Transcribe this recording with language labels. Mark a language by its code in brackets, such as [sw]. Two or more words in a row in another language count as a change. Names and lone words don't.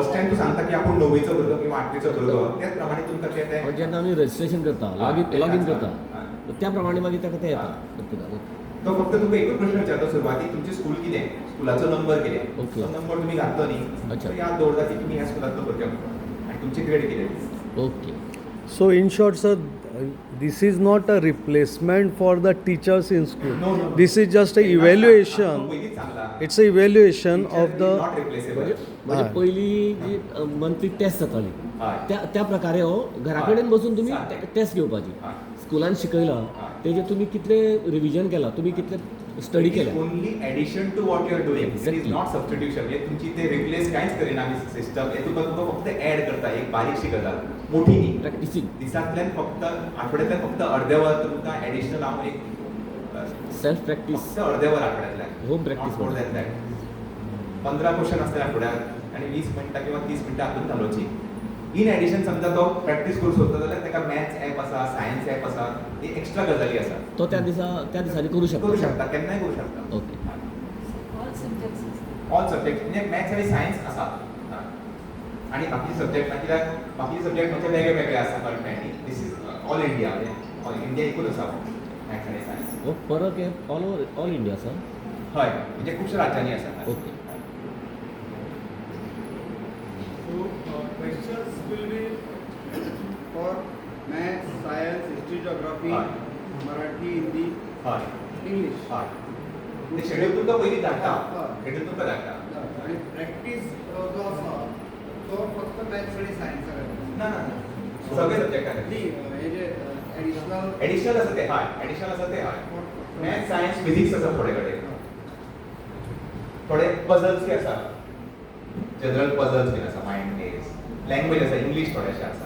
[en] first time [kok] तूं सांगता की आपूण 9वीचो भुरगो किंवा 8वीचो भुरगो त्याच प्रमाणे तुमकां ते जेन्ना आमी रजिस्ट्रेशन करता लॉगीन करता त्या प्रमाणे मागीर ताका ते येता तो फक्त तुका एकूच प्रश्न विचारता सुरवातीक तुमचें स्कूल कितें स्कुलाचो नंबर कितें Okay. तो नंबर तुमी घातलो न्ही अच्छा. तो याद दवरता की तुमी ह्या स्कुलांतलो भुरगो म्हणून आनी तुमची ग्रेड कितें ओके [en] So in short, sir, this is not a replacement for the teachers in school. No, no. This is just a evaluation. [kok] पयलींच सांगला [en] It's a evaluation of the. not replaceable [kok] म्हणजे हय. पहिली जी मंथली टेस्ट जाताली हय त्या प्रकारे हो घरा कडेन बसून तुम्ही हय. टेस्ट घेवपाची हय. स्कुलान शिकयला हय. तेजे तुम्ही कितले रिविजन केला तुम्ही कितले स्टडी केल्या [en] only addition to what you are doing it is Exactly. not substitution [kok] म्हणजे तुमची ते रिप्लेस कांयच करिना आमी सिस्टम हे तुका फक्त ऍड करता एक बारीकशी गजाल मोठी न्ही प्रॅक्टिसींग दिसांतल्यान फक्त आठवड्यांतल्यान फक्त अर्दे वर तुमकां एडिशनल हांव एक [en] self practice [kok] फक्त अर्दे वर आठवड्यांतल्यान [en] Home practice more than that [kok] 15 क्वेश्चन आसतले आठवड्याक आनी 20 मिनटां किंवा 30 मिनटां हातून घालोवची [en] in addition [kok] समजा तो प्रॅक्टीस करू सोदता जाल्यार ताका [en] maths app [kok] आसा [en] science app [kok] आसा ही एक्स्ट्रा गजाली आसा तो त्या दिसांनी करू करू शकता शकता केन्नाय करू शकता ओके [en] All subjects. all subject [kok] म्हणजे मॅथ्स आणि सायन्स आसा आणि बाकी सब्जेक्ट कित्याक बाकी सब्जेक्ट म्हणजे वेगळे वेगळे आसा कळटा [en] this is All India [kok] म्हणजे [en] All India [kok] एकूच आसा मॅथ्स आणि सायन्स [mr] हो फरक आहे [en] All India [mr] सर [kok] हय म्हणजे खुबशा राज्यांनी आसा ओके [en] So questions will be for maths, science, history, geography, Right. Marathi, Hindi, [kok] हय English. हय ते शेड्यूल तुमकां पयलीं धाडटा हय. शेड्यूल तुमकां धाडटा आणि प्रॅक्टीस जो आसा तो फक्त मॅथ्स आणि सायन्स ना ना ना सगळे सब्जेक्ट न्ही हे जे ॲडिशनल एडिशनल आसा ते हय एडिशनल आसा ते हय [en] maths science physics [kok] आसा थोडे कडेन थोडे पजल्स बी आसा [en] general puzzles [kok] बीन आसा [en] mind base language [kok] आसा इंग्लीश थोडेशे आसा